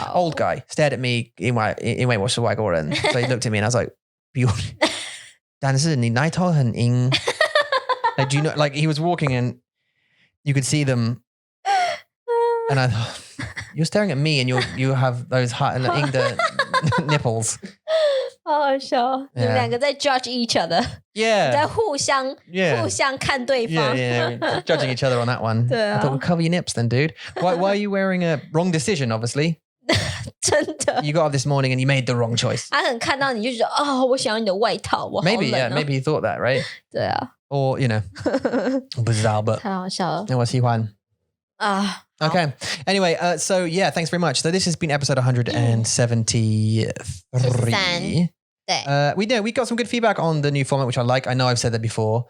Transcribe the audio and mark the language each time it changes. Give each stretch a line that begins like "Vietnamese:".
English: Old guy stared at me
Chinese: 因为我是外国人
English: so he looked at me and I was like, beautiful.
Chinese: 但是你那一套很硬。
English: Like, do you know, like he was walking and you could see them and I thought, you're staring at me and you have those hot inged nipples.
Chinese: 好好笑你们两个在
English: judge each other. Yeah.
Chinese: 在互相看对方
English: Yeah, judging each other on that one.
Chinese: 对啊
English: I thought, well, cover your nips then, dude. Why are you wearing a wrong decision, obviously?
Chinese: 真的
English: You got up this morning and you made the wrong choice.
Chinese: 他可能看到你就觉得我想要你的外套我好冷
English: Maybe, yeah, maybe he thought that, right?
Chinese: 对啊
English: Or, you know,
Chinese: 不知道
English: but
Chinese: 太好笑了我喜欢
English: Okay. Anyway, so yeah, thanks very much. So this has been episode 173. We got some good feedback on the new format, which I like. I know I've said that before.